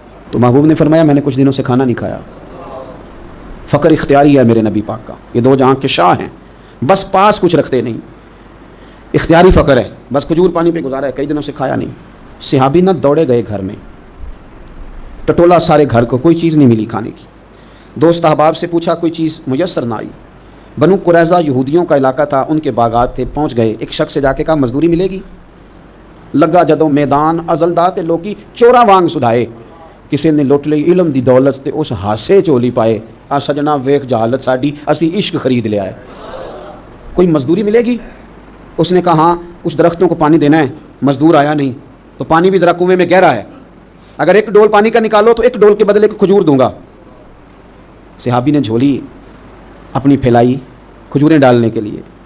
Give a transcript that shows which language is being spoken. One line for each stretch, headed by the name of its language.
Urdu: تو محبوب نے فرمایا میں نے کچھ دنوں سے کھانا نہیں کھایا. فقر اختیاری ہے میرے نبی پاک کا, یہ دو جہاں کے شاہ ہیں, بس پاس کچھ رکھتے نہیں, اختیاری فقر ہے, بس کھجور پانی پہ گزارا ہے, کئی دنوں سے کھایا نہیں. صحابی نہ دوڑے گئے گھر میں, ٹٹولا سارے گھر کو, کوئی چیز نہیں ملی کھانے کی. دوست احباب سے پوچھا, کوئی چیز میسر نہ آئی. بنو قریظہ یہودیوں کا علاقہ تھا, ان کے باغات تھے, پہنچ گئے. ایک شخص سے جا کے کہا مزدوری ملے گی.
Punjabi: لگا جدوں میدان ازلدات لوکی چورا وانگ سدھائے, کسی نے لٹ لی علم دی دولت تے اس ہاسے چولی پائے. آ سجنا ویخ جہالت ساڈی, اسی عشق خرید لیا ہے.
Urdu: کوئی مزدوری ملے گی؟ اس نے کہا ہاں, کچھ درختوں کو پانی دینا ہے. مزدور آیا نہیں, تو پانی بھی ذرا کنویں میں گہرا ہے, اگر ایک ڈول پانی کا نکالو تو ایک ڈول کے بدلے کو کھجور دوں گا. صحابی نے جھولی اپنی پھیلائی کھجوریں ڈالنے کے لیے.